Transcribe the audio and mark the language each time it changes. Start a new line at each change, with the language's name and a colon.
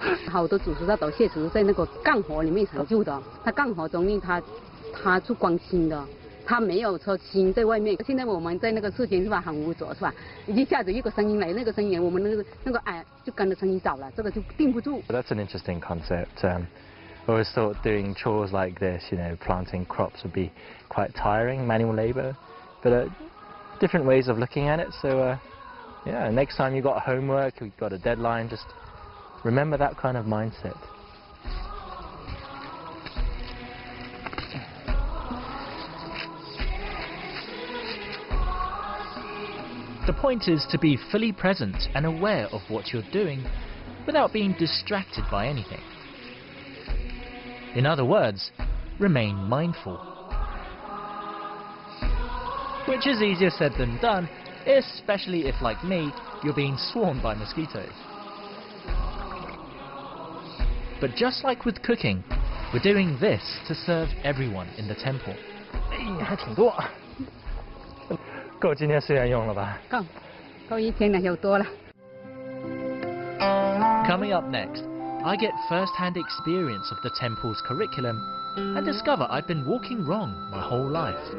Chinese: 好多祖师大都确实在那个干活里面成就的，他干活中间他是光心的，他没有说心在外面。现在我们在那个世间是吧，很无着是吧？一下子一个声音来，那个声音我们那个哎就跟着声音走了，这个就定不住。
English: That's an interesting concept. I always thought doing chores like this, you know, planting crops would be quite tiring, manual labour, but different ways of looking at it. So, yeah, next time you've got homework, you've got a deadline, just remember that kind of mindset. The point is to be fully present and aware of what you're doing without being distracted by anything. In other words, remain mindful. Which is easier said than done, especially if, like me, you're being swarmed by mosquitoes. But just like with cooking, we're doing this to serve everyone in the temple.
Chinese: 还挺多，够今天4元用了吧？够一天了，有多了。
English: Coming up next, I get first-hand experience of the temple's curriculum and discover I've been walking wrong my whole life.